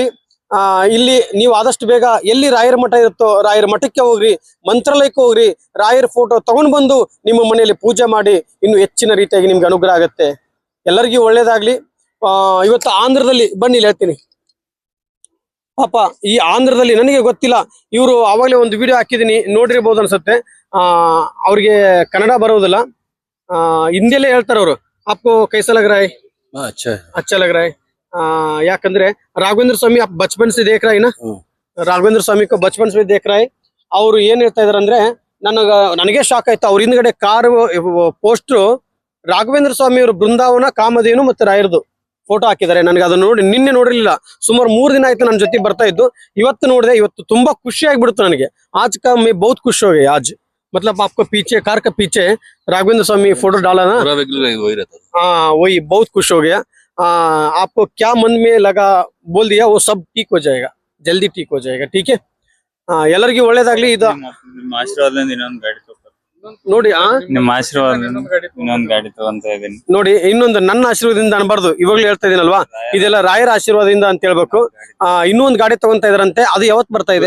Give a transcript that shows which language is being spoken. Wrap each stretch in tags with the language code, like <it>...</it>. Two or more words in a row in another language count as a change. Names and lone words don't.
<kn>ಇಲ್ಲಿ ನೀವು ಆದಷ್ಟು ಬೇಗ ಎಲ್ಲಿ ರಾಯರ ಮಠ ಇರುತ್ತೋ ರಾಯರ ಮಠಕ್ಕೆ ಹೋಗ್ರಿ, ಮಂತ್ರಾಲಯಕ್ಕೆ ಹೋಗ್ರಿ, ರಾಯರ ಫೋಟೋ ತಗೊಂಡು ಬಂದು ನಿಮ್ಮ ಮನೆಯಲ್ಲಿ ಪೂಜೆ ಮಾಡಿ ಇನ್ನು ಹೆಚ್ಚಿನ ರೀತಿಯಾಗಿ ನಿಮ್ಗೆ ಅನುಗ್ರಹ ಆಗತ್ತೆ. ಎಲ್ಲರಿಗೂ ಒಳ್ಳೇದಾಗ್ಲಿ. ಇವತ್ತು ಆಂಧ್ರದಲ್ಲಿ ಬನ್ನಿ ಹೇಳ್ತೀನಿ ಪಾಪ, ಈ ಆಂಧ್ರದಲ್ಲಿ ನನಗೆ ಗೊತ್ತಿಲ್ಲ, ಇವರು ಆವಾಗಲೇ ಒಂದು ವಿಡಿಯೋ ಹಾಕಿದೀನಿ, ನೋಡಿರ್ಬೋದು ಅನ್ಸುತ್ತೆ. ಅವ್ರಿಗೆ ಕನ್ನಡ ಬರೋದಿಲ್ಲ, ಹಿಂದಿಯಲ್ಲೇ ಹೇಳ್ತಾರೆ ಅವರು.</kn> <hi>आपको कैसा लग रहा है? अच्छा लग रहा है. ಯಾಕಂದ್ರೆ ರಾಘವೇಂದ್ರ ಸ್ವಾಮಿ ಬಚಪನ್ से देख रहा है ना, ರಾಘವೇಂದ್ರ ಸ್ವಾಮಿ को बचपन से देख रहा है.</hi> <kn>ಅವ್ರು ಏನ್ ಹೇಳ್ತಾ ಇದಾರೆ ಅಂದ್ರೆ, ನನಗೆ ಶಾಕ್ ಆಯ್ತು. ಅವ್ರ ಹಿಂದ್ಗಡೆ</kn> <en>car poster</en> <kn>ರಾಘವೇಂದ್ರ ಸ್ವಾಮಿ ಅವರು ಬೃಂದಾವನ, ಕಾಮಧೇನು ಮತ್ತೆ ರಾಯರದು ಫೋಟೋ ಹಾಕಿದ್ದಾರೆ. ನನಗೆ ಅದನ್ನ ನೋಡಿ ನಿನ್ನೆ ನೋಡಿರ್ಲಿಲ್ಲ, ಸುಮಾರು 3 ದಿನ ಆಯ್ತು ನನ್ನ ಜೊತೆ ಬರ್ತಾ ಇದ್ದು. ಇವತ್ತು ನೋಡಿದೆ, ಇವತ್ತು ತುಂಬಾ ಖುಷಿ ಆಗ್ಬಿಡ್ತು ನನಗೆ.</kn> <hi>आज का मैं बहुत खुश हो गया आज. मतलब आपको पीछे कार के पीछे राघवेंद्र स्वामी फोटो डाला ना, हाँ वही बहुत खुश हो गया. आपको क्या मन में लगा बोल दिया, वो सब ठीक हो जाएगा, जल्दी ठीक हो जाएगा. ठीक है,</hi> <kn>ಎಲ್ಲರಿಗೂ ಒಳ್ಳೇದಾಗ್ಲಿ. ಇದು ಆಶೀರ್ವಾದದಿಂದ ಇನ್ನೊಂದು ಗಾಡಿ ನೋಡಿ, ನಿಮ್ಮ ಆಶೀರ್ವಾದದಿಂದ ಇನ್ನೊಂದು ಗಾಡಿ ತಗೊಂತ ಇದೀನಿ ನೋಡಿ. ಇನ್ನೊಂದು ನನ್ನ ಆಶೀರ್ವಾದದಿಂದ ಅನ್ಬಾರ್ದು, ಇವಾಗ್ಲೂ ಹೇಳ್ತಾ ಇದೀನಲ್ವಾ, ಇದೆಲ್ಲ ರಾಯರ ಆಶೀರ್ವಾದದಿಂದ ಅಂತ ಹೇಳ್ಬೇಕು. ಇನ್ನೊಂದು ಗಾಡಿ ತಗೊಂತ ಇದಾರಂತೆ. ಅದು ಯಾವತ್ ಬರ್ತಾ ಇದೆ?</kn>